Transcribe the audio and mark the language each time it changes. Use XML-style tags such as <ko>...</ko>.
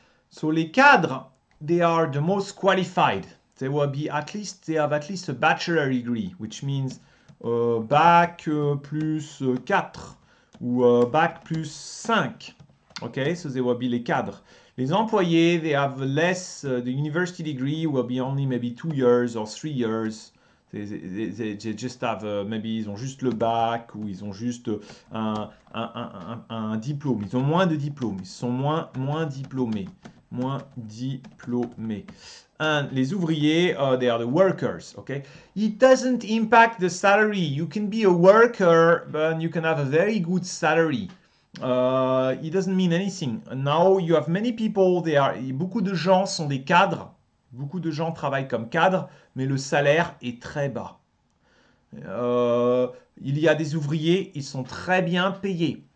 <en>So</en> <fr>les cadres,</fr> <en>they are the most qualified. They have at least a bachelor degree, which means</en> <fr>bac plus 4 ou bac plus 5.</fr> <en>Okay, so they will be les cadres.</en> <fr>Les employés,</fr> <en>they have less, the university degree will be only maybe 2 years or 3 years. They just have, maybe</en> <fr>ils ont juste le bac ou ils ont juste un diplôme. Ils ont moins de diplômes. Ils sont moins diplômés. Moins diplômés.</fr> <en>And</en> <fr>les ouvriers,</fr> <en>they are the workers, okay? It doesn't impact the salary. You can be a worker, but you can have a very good salary. It doesn't mean anything. Now you have many people,</en> <fr>beaucoup de gens sont des cadres. Beaucoup de gens travaillent comme cadres, mais le salaire est très bas. Il y a des ouvriers, ils sont très bien payés.</fr>